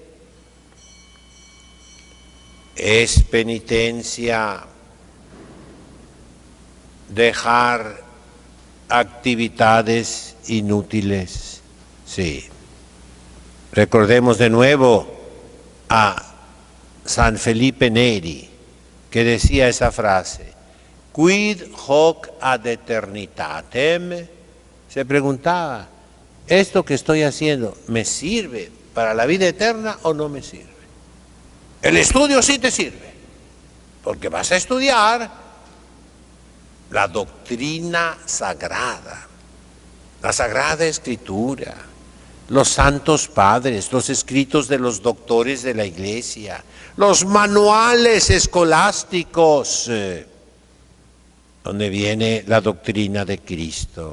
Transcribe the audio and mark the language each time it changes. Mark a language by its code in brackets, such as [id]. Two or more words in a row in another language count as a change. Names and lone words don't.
[es] Es penitencia dejar actividades inútiles. Sí. Recordemos de nuevo a San Felipe Neri, que decía esa frase: [la] quid hoc ad eternitatem. [es] Se preguntaba, ¿esto que estoy haciendo me sirve para la vida eterna o no me sirve? El estudio sí te sirve, porque vas a estudiar la doctrina sagrada, la Sagrada Escritura, los santos padres, los escritos de los doctores de la Iglesia, los manuales escolásticos, donde viene la doctrina de Cristo.